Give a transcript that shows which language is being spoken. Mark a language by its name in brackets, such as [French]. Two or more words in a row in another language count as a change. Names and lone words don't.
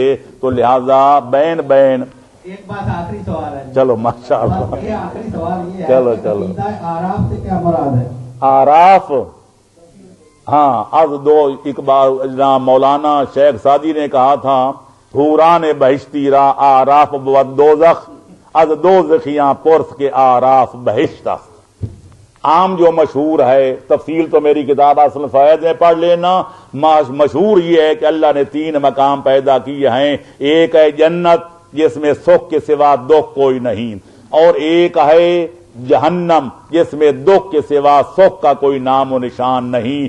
[Urdu] تو لہذا بین ایک بات آخری سوال ہے. چلو ماشاء اللہ. یہ آخری سوال یہ ہے چلو آراف سے کیا مراد ہے؟ آراف، ہاں [Persian] از دو اقبال مولانا شیخ سعدی [Urdu] نے کہا تھا [Persian] حوران بہشتی را آراف بود دوزخ، از دوزخیاں پرس کے آراف بہشت است. [Urdu] عام جو مشہور ہے، تفصیل تو میری کتاب اصل فوائد میں پڑھ لینا. مشہور یہ ہے کہ اللہ نے 3 مقام پیدا کیے ہیں. ایک ہے جنت جس میں سکھ کے سوا دکھ کوئی نہیں، اور ایک ہے جہنم جس میں دکھ کے سوا سکھ کا کوئی نام و نشان نہیں.